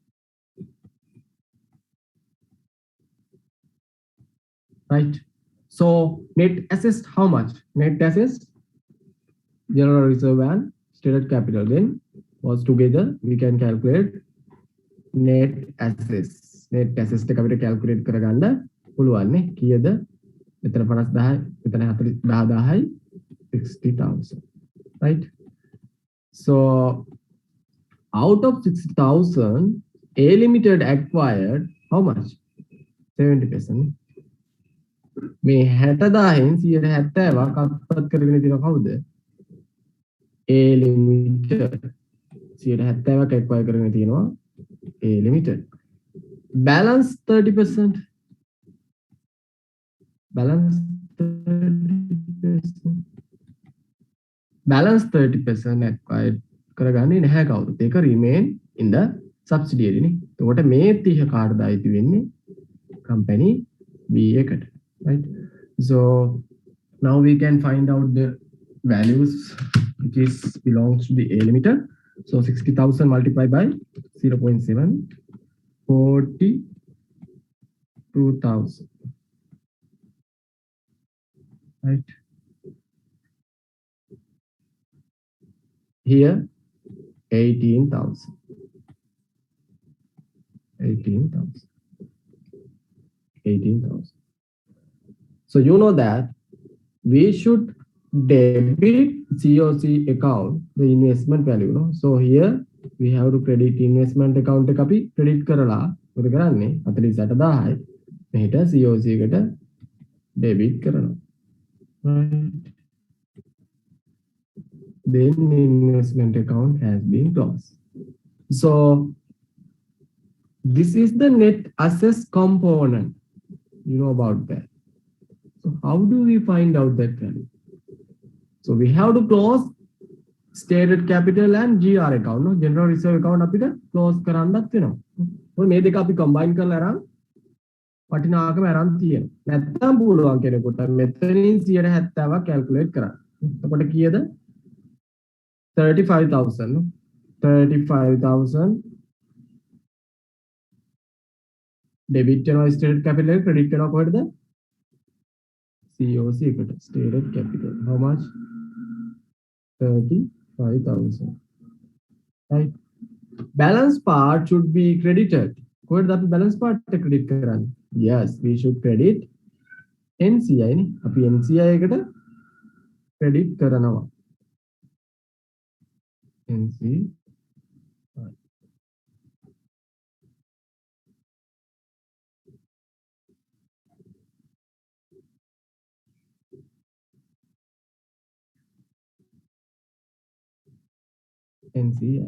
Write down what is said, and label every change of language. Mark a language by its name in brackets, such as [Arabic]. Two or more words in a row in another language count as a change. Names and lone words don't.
[English] Right? So net assets how much? Net assets, general reserve and stated capital. Then was together we can calculate net assets. Net assets [Sinhala] එක අපිට calculate කරගන්න පුළුවන් නේ. කීයද? මෙතන 50,000, මෙතන 40,000යි 60,000. [English] Right? So Out of 60,000, A Limited acquired how much? 70%. [Sinhala] මේ 60,000න් 70ක් අත්පත් කරගෙන තියෙන කවුද? A Limited. 70ක් acquire කරගෙන තියෙනවා A Limited. [English] Balance 30%. Balance 30%. [Sinhala] Balance 30% acquired කරගන්නේ නැහැ කවුරුත්. ඒක [English] remain in the subsidiary [Sinhala] නේ. එතකොට මේ 30 කාටද අයිති වෙන්නේ? company B එකට. [English] Right? So now we can find out the values which is belongs to the A Limited. So 60,000 multiplied by 0.7, 42,000. Right? Here 18,000. 18,000. 18,000. So you know that we should debit COC account the investment value, no? So here we have to credit investment account [Sinhala] එක අපි credit කරලා මොකද කරන්නේ 48,000යි මෙහෙට COC එකට debit කරනවා. [English] Right? Then investment account has been closed. So this is the net assets component. You know about that. So how do we find out that value? So we have to close stated capital and GR account, no? General reserve account [Sinhala] අපිට close කරන්නත් වෙනවා. මොකද මේ දෙක අපි combine කරලා අරන් වටිනාකම අරන් තියෙනවා. නැත්තම් පුළුවන් කෙනෙකුට මෙතනින් 70ක් calculate කරන්න. එතකොට කීයද? 35,000, no? 35,000 debit වෙනවා [English] stated capital [Sinhala] එක credit වෙනවා කොහෙටද? COC එකට. [English] Stated capital. How much? 35,000. Right? Balance part should be credited. [Sinhala] කොහෙටද අපි [English] balance part [Sinhala] එක credit කරන්නේ? [English] Yes, we should credit NCI නේ. [Sinhala] අපි NCI එකට credit කරනවා. NCI. NCI.